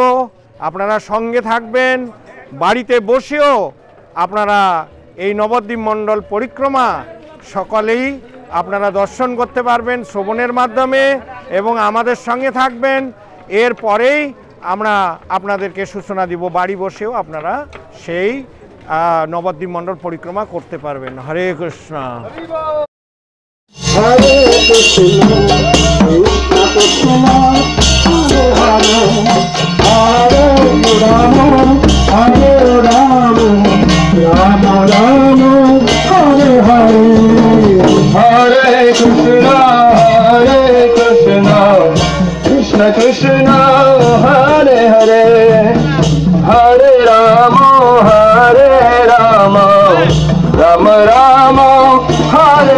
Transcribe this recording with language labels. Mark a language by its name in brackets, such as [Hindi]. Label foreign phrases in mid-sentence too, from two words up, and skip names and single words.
[Bangla] আপনারা সঙ্গে থাকবেন, বাড়িতে বসেও আপনারা এই নবদ্বীপ মণ্ডল পরিক্রমা সকলেই আপনারা দর্শন করতে পারবেন শ্রবণের মাধ্যমে এবং আমাদের সঙ্গে থাকবেন। এরপরেই আমরা আপনাদেরকে সূচনা দিব, বাড়ি বসেও আপনারা সেই নবদ্বীপ মণ্ডল পরিক্রমা করতে পারবেন। হরে কৃষ্ণ। [Sanskrit] হরে কৃষ্ণ হরে রাম হরে রাম রাম রাম হরে হরে Krishna, Krishna Krishna, Hare Hare, Hare Rama, Rama Rama, Hare